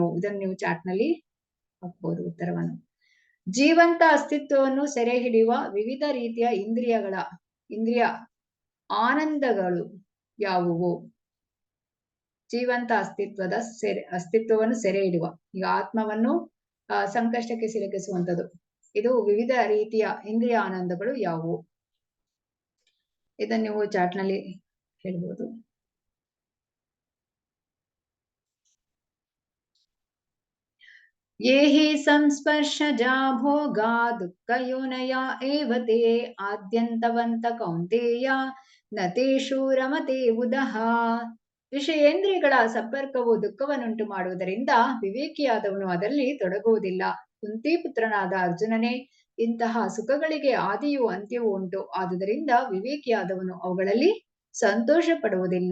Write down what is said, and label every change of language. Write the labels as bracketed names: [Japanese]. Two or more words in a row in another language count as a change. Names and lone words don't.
[Kannada] ಇದನ್ನು ನೀವು ಚಾಟ್ ನಲ್ಲಿ ಹಾಕ್ಬೋದು ಉತ್ತರವನ್ನು. ಜೀವಂತ ಅಸ್ತಿತ್ವವನ್ನು ಸೆರೆ ಹಿಡಿಯುವ ವಿವಿಧ ರೀತಿಯ ಇಂದ್ರಿಯ ಆನಂದಗಳು ಯಾವುವು? ಜೀವಂತ ಅಸ್ತಿತ್ವವನ್ನು ಸೆರೆ ಹಿಡುವ, ಈಗ ಆತ್ಮವನ್ನು ಸಂಕಷ್ಟಕ್ಕೆ ಸಿಲುಕಿಸುವಂಥದ್ದು. ಇದು ವಿವಿಧ ರೀತಿಯ ಇಂದ್ರಿಯ ಆನಂದಗಳು ಯಾವುವು? ಇದನ್ನು ನೀವು ಚಾಟ್ ನಲ್ಲಿ ಹೇಳ್ಬೋದು. [Sanskrit] ये हि संस्पर्शजा भोगा दुःखयोनया एव ते आद्यन्तवन्त कौन्तेय न तेषु रमते बुधः. [Kannada] ವಿಷಯೇಂದ್ರಿಯಗಳ ಸಂಪರ್ಕವು ದುಃಖವನ್ನುಂಟು ಮಾಡುವುದರಿಂದ ವಿವೇಕಿಯಾದವನು ಅದರಲ್ಲಿ ತೊಡಗುವುದಿಲ್ಲ. ಕುಂತಿ ಪುತ್ರನಾದ ಅರ್ಜುನನೇ, ಇಂತಹ ಸುಖಗಳಿಗೆ ಆದಿಯೂ ಅಂತ್ಯವೂ ಉಂಟು. ಆದುದರಿಂದ ವಿವೇಕಿಯಾದವನು ಅವುಗಳಲ್ಲಿ ಸಂತೋಷ ಪಡುವುದಿಲ್ಲ.